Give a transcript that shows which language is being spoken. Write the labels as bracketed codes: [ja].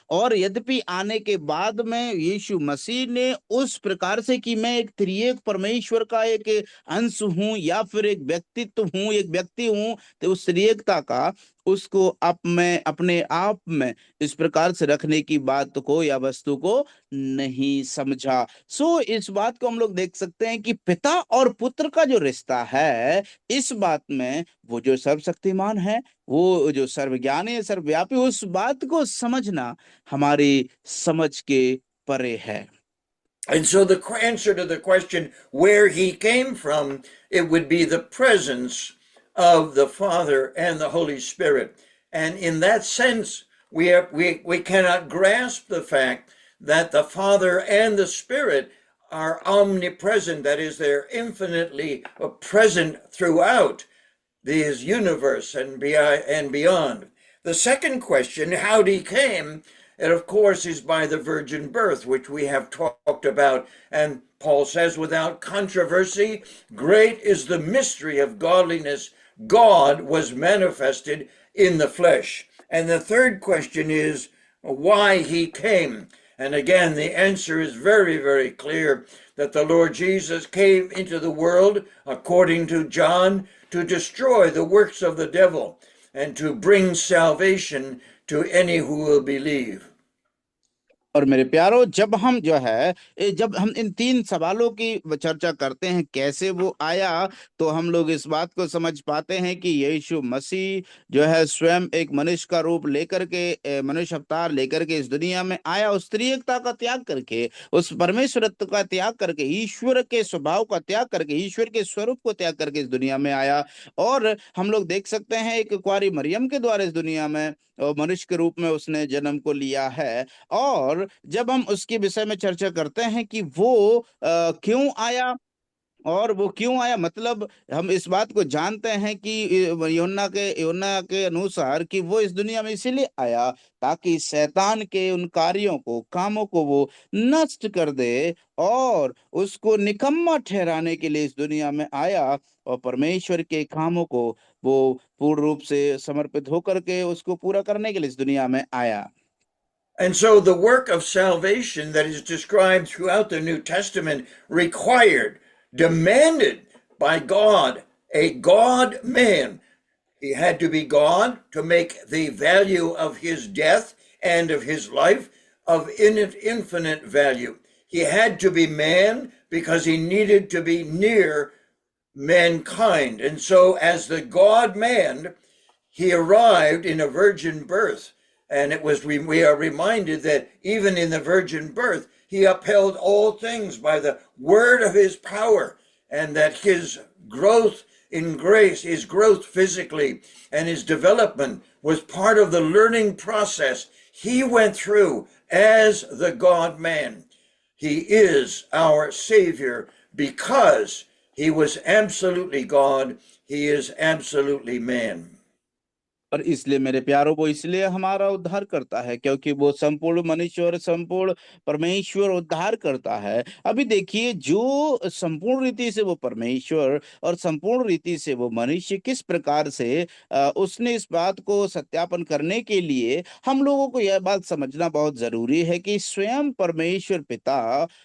[hi] और यद्यपि आने के बाद में यीशु मसीह ने उस प्रकार से कि मैं एक त्रिएक परमेश्वर का एक अंश हूं या फिर एक व्यक्तित्व हूं, एक व्यक्ति हूं, तो उस त्रिएकता का उसको आप में अपने आप में इस प्रकार से रखने की बात को या वस्तु को नहीं समझा। सो इस बात को हम लोग देख सकते हैं कि पिता और पुत्र का जो रिश्ता है, इस बात में वो जो सर्वशक्तिमान है, वो जो सर्वज्ञानी है, सर्वव्यापी, उस बात को समझना हमारी समझ के परे है। [en] And so the answer to the question where he came from, it would be the presence of the Father and the Holy Spirit. And in that sense, we cannot grasp the fact that the Father and the Spirit are omnipresent, that is, they're infinitely present throughout this universe and beyond. The second question, how he came, it of course is by the virgin birth, which we have talked about. And Paul says, without controversy, great is the mystery of godliness. God was manifested in the flesh. And the third question is why he came. And again, the answer is very, very clear that the Lord Jesus came into the world, according to John, to destroy the works of the devil and to bring salvation to any who will believe. [hi] और मेरे प्यारो, जब हम इन तीन सवालों की चर्चा करते हैं, कैसे वो आया, तो हम लोग इस बात को समझ पाते हैं कि यीशु मसीह जो है स्वयं एक मनुष्य का रूप लेकर के, मनुष्य अवतार लेकर के इस दुनिया में आया, उस त्रिएकता का त्याग करके, उस परमेश्वरत्व का त्याग करके, ईश्वर के स्वभाव का त्याग करके, ईश्वर के स्वरूप को त्याग करके इस दुनिया में आया। और हम लोग देख सकते हैं एक कुंवारी मरियम के द्वारा इस दुनिया में मनुष्य के रूप में उसने जन्म को लिया है। और जब हम उसके विषय में चर्चा करते हैं कि वो क्यों आया, और वो क्यों आया, मतलब हम इस बात को जानते हैं कि यूहन्ना के अनुसार कि वो इस दुनिया में इसीलिए आया ताकि शैतान के उन कार्यों को, कामों को वो नष्ट कर दे, और उसको निकम्मा ठहराने के लिए इस दुनिया में आया, और परमेश्वर के कामों को वो पूर्ण रूप से समर्पित होकर के उसको पूरा करने के लिए इस दुनिया में आया। [en] And so the work of salvation that is described throughout the New Testament required, demanded by God, a God man. He had to be God to make the value of his death and of his life of infinite value. He had to be man because he needed to be near mankind. And so, as the God man, he arrived in a virgin birth. And we are reminded that even in the virgin birth, he upheld all things by the word of his power, and that his growth in grace, his growth physically, and his development was part of the learning process he went through as the God man. He is our Savior because he was absolutely God, he is absolutely man. [hi] और इसलिए मेरे प्यारों, वो इसलिए हमारा उद्धार करता है क्योंकि वो संपूर्ण मनुष्य और संपूर्ण परमेश्वर उद्धार करता है। अभी देखिए, जो संपूर्ण रीति से वो परमेश्वर और संपूर्ण रीति से वो मनुष्य, किस प्रकार से उसने इस बात को सत्यापन करने के लिए हम लोगों को यह बात समझना बहुत जरूरी है कि स्वयं परमेश्वर पिता